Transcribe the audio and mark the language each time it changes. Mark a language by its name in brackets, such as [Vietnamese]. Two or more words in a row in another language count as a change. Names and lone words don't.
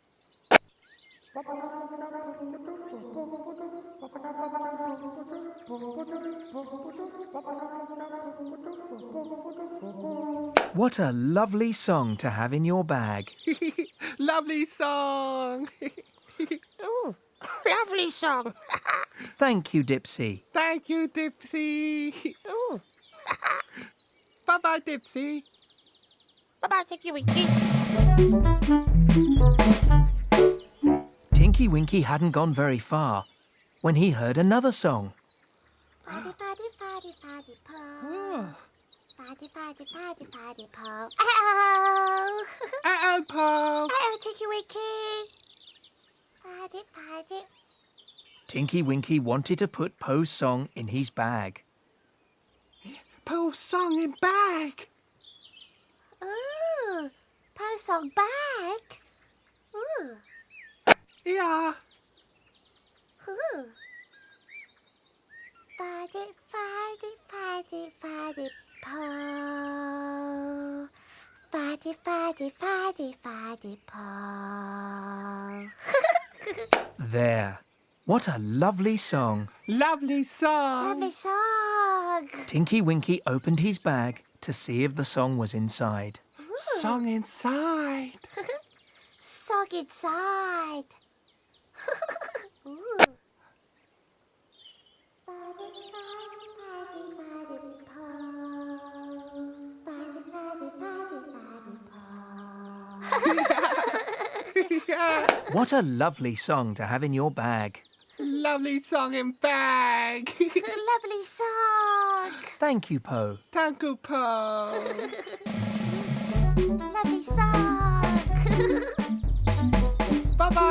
[English] What a lovely song to have in your bag. Lovely song. Ooh. Lovely song. Thank you, Dipsy. Thank you, Dipsy. Ooh. Bye-bye, Dipsy. Bye-bye, Tinky-Winky. Tinky-Winky hadn't gone very far when he heard another song. Paddy, paddy, paddy, paddy, po. Oh. Paddy, paddy, paddy, paddy, po. Uh-oh. Uh-oh, Paul. Uh-oh, Tinky-Winky. Paddy, paddy. Tinky-Winky wanted to put Po's song in his bag. Paul's song in bag. Ooh, Po's song bag. Ooh, Yeah. ooh. Paddy, paddy, paddy, paddy, po. Paddy, paddy, paddy, paddy, po. There. What a lovely song. Lovely song. Lovely song. Tinky-Winky opened his bag to see if the song was inside. Song inside. Song inside. Ooh. Paddy, paddy, paddy, paddy, po. Paddy, paddy, paddy, paddy, po. Yeah. What a lovely song to have in your bag. Lovely song in bag. Lovely song. Thank you, Po. Thank you, Paul. Lovely song. Bye-bye, Paul.